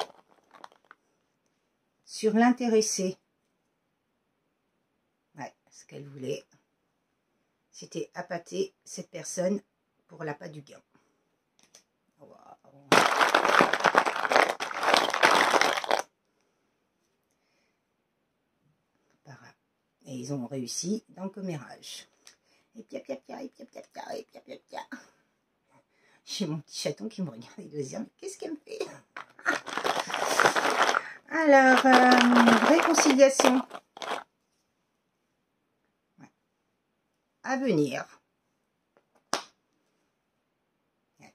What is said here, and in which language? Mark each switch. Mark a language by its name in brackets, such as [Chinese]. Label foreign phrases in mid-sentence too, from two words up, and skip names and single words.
[French] Sur l'intéressé, ouais, ce qu'elle voulait, c'était appâter cette personne pour l'appât du gain. Wow. Et ils ont réussi dans le commérage. Et pia pia pia, et pia pia pia, et pia pia pia. J'ai mon petit chaton qui me regarde et doit se dire, mais qu'est-ce qu'elle me fait? Alors, réconciliation. Ouais. À venir. Ouais.